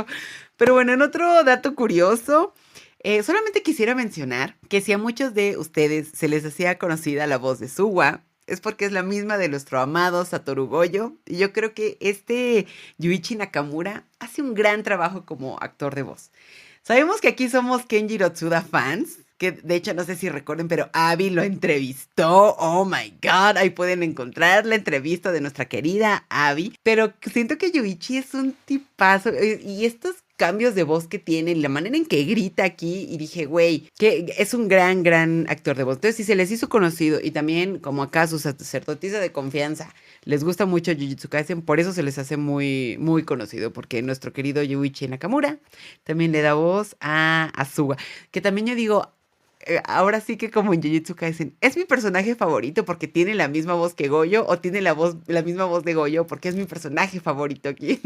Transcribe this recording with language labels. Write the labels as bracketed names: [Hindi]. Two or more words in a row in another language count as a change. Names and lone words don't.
[Spanish] Pero bueno, en otro dato curioso, solamente quisiera mencionar que si a muchos de ustedes se les hacía conocida la voz de Suwa, es porque es la misma de nuestro amado Satoru Gojo. Y yo creo que este Yuichi Nakamura hace un gran trabajo como actor de voz. Sabemos que aquí somos Kenjiro Tsuda fans, que de hecho no sé si recuerden, pero Abby lo entrevistó. [English] Oh my God, [Spanish] ahí pueden encontrar la entrevista de nuestra querida Abby. Pero siento que Yuichi es un tipazo y estos cambios de voz que tiene, la manera en que grita aquí, y dije, güey, que es un gran, gran actor de voz. Entonces, si se les hizo conocido y también como acá su sacerdotisa de confianza, les gusta mucho Jujutsu Kaisen, por eso se les hace muy, muy conocido, porque nuestro querido Yuichi Nakamura también le da voz a Asuga, que también yo digo, ahora sí que como en Jujutsu Kaisen, es mi personaje favorito porque tiene la misma voz que Goyo o tiene la misma voz de Goyo porque es mi personaje favorito aquí.